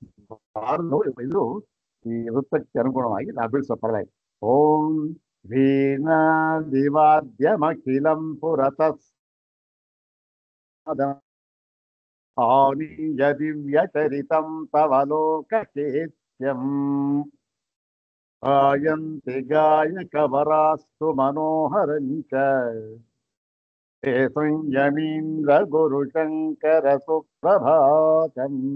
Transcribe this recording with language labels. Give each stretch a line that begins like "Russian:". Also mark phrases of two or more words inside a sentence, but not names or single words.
Kannada: ಇದು ಈ ವೃತ್ತಕ್ಕೆ ಅನುಗುಣವಾಗಿ ನಾವು ಬಿಡಿಸೋ ಪರವಾಗಿ
Sanskrit: ಓಂ ವೀಣಾ ದಿವಾದ್ಯಮಖಿಲಂ ಪುರತಃ ಆನೀಯ ದಿವ್ಯಚರಿತಂ ತವ ಲೋಕಚೇತ್ಯಂ गायन्ति गायकवरास्तु मनोहरञ्च हे संयमीन्द्र गुरुशङ्कर सुप्रभातम्